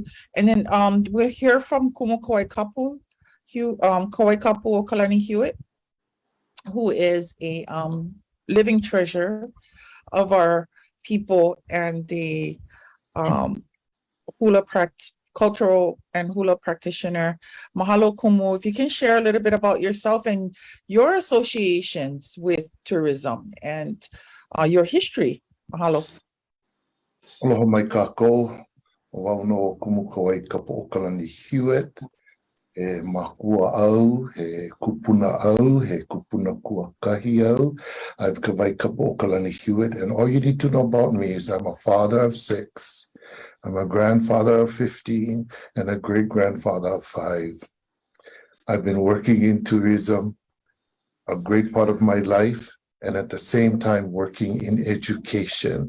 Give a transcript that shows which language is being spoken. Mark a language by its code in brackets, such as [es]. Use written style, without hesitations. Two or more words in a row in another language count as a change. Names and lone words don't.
[en] And then we'll hear from Kumu Kauaikapu, Kauaikapu Okalani Hewitt, who is a living treasure of our people and the cultural and hula practitioner. Mahalo, Kumu. If you can share a little bit about yourself and your associations with tourism and your history. Mahalo. [haw] Aloha mai kākou. Wau no Kumu Kauaikapu Okalani Hewitt. He makua au, he kupuna au, he kupuna kuakahi au. [en] I'm Kauaikapu Okalani Hewitt, and all you need to know about me is I'm a father of 6, I'm a grandfather of 15, and a great-grandfather of 5. I've been working in tourism a great part of my life, and at the same time working in education.